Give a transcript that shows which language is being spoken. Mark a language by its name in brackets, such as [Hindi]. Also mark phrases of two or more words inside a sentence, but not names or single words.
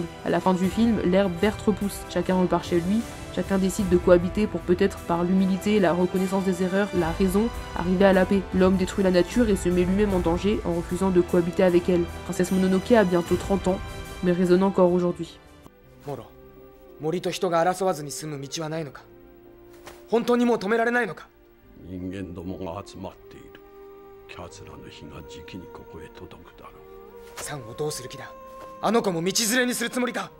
[French] À la fin du film, l'herbe verte repousse, chacun repart chez lui, Chacun décide de cohabiter pour peut-être par l'humilité, la reconnaissance des erreurs, la raison, arriver à la paix. L'homme détruit la nature et se met lui-même en danger en refusant de cohabiter avec elle. Princesse Mononoke a bientôt 30 ans, mais résonne encore aujourd'hui. [Japanese] モロ、森と人が争わずに済む道はないのか。本当にもう止められないのか。人間どもが集まっている。奴らの火がじきにここへ届くだろう。サンをどうする気だ。あの子も道連れにするつもりか。